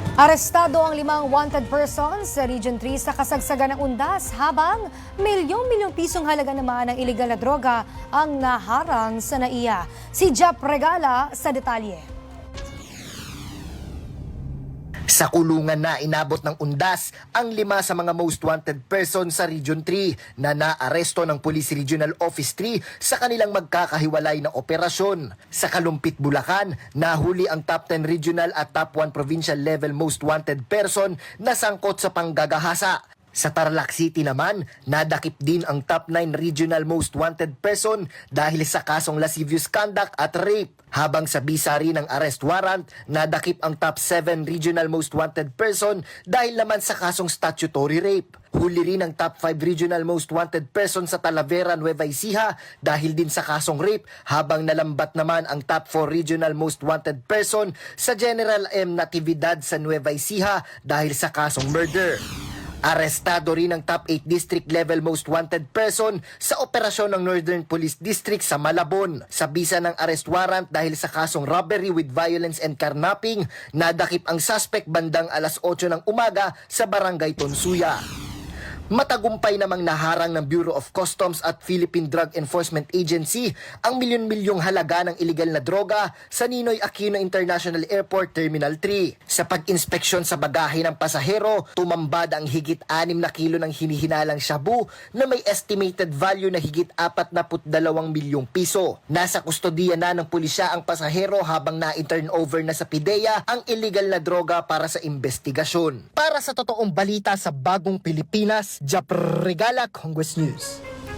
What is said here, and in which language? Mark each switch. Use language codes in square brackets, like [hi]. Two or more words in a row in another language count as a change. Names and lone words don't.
[tl] Arestado ang 5 [en] wanted persons [tl] sa Region 3 sa kasagsagan ng undas habang milyong-milyong pisong halaga naman ng iligal na droga ang naharang sa NAIA. Si Jap Regala sa detalye. Sa kulungan na inabot ng undas ang 5 sa mga [en] most wanted person [tl] sa Region 3 na naaresto ng Police Regional Office 3 sa kanilang magkakahiwalay na operasyon. Sa Kalumpit, Bulacan, nahuli ang top 10 regional at top 1 [en] provincial level most wanted person [tl] na sangkot sa panggagahasa. Sa Tarlac City naman, nadakip din ang top 9 regional [en] most wanted person [tl] dahil sa kasong [en] lascivious conduct [tl] at rape. Habang sa Bisari ng [en] arrest warrant, [tl] nadakip ang top 7 regional [en] most wanted person [tl] dahil naman sa kasong [en] statutory rape. [tl] Huli rin ang top 5 regional [en] most wanted person [tl] sa Talavera, Nueva Ecija dahil din sa kasong rape, habang nalambat naman ang top 4 regional [en] most wanted person [tl] sa General M. Natividad sa Nueva Ecija dahil sa kasong murder. Arestado rin ang top 8 [en] district level most wanted person [tl] sa operasyon ng Northern Police District sa Malabon. Sa bisa ng [en] arrest warrant [tl] dahil sa kasong [en] robbery with violence and carnapping, [tl] nadakip ang suspect bandang alas 8 ng umaga sa Barangay Tonsuya. Matagumpay namang naharang ng Bureau of Customs at Philippine Drug Enforcement Agency ang milyon-milyong halaga ng iligal na droga sa Ninoy Aquino International Airport Terminal 3. Sa pag-inspeksyon sa bagahe ng pasahero, tumambad ang higit 6 na kilo ng hinihinalang shabu na may [en] estimated value [tl] na higit 42 milyong piso. Nasa kustodiya na ng pulisya ang pasahero habang na-turn over na sa PIDEA ang iligal na droga para sa investigasyon. Para sa totoong balita sa Bagong Pilipinas, Jap Regala, Congress News.